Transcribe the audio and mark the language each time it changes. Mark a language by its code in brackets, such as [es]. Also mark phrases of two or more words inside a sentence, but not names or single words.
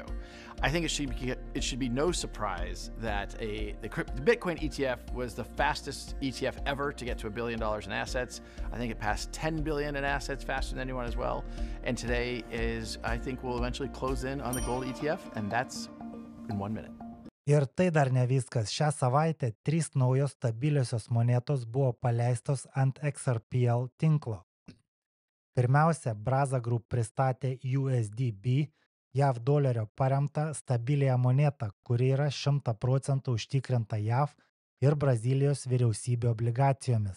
[en] I think it should be no surprise that the Bitcoin ETF was the fastest ETF ever to get to $1 billion in assets. I think it passed 10 billion in assets faster than anyone as well. And today I think we'll eventually close in on the gold ETF, and that's in 1 minute. [lt] Ir tai dar ne viskas. Šią savaitę 3 naujos stabiliosios monetos buvo paleistos ant XRPL tinklo. Pirmiausia, Braza Group pristatė USDB, JAV dolerio paremtą stabiliąją monetą, kuri yra 100% užtikrinta JAV ir Brazilijos vyriausybių obligacijomis.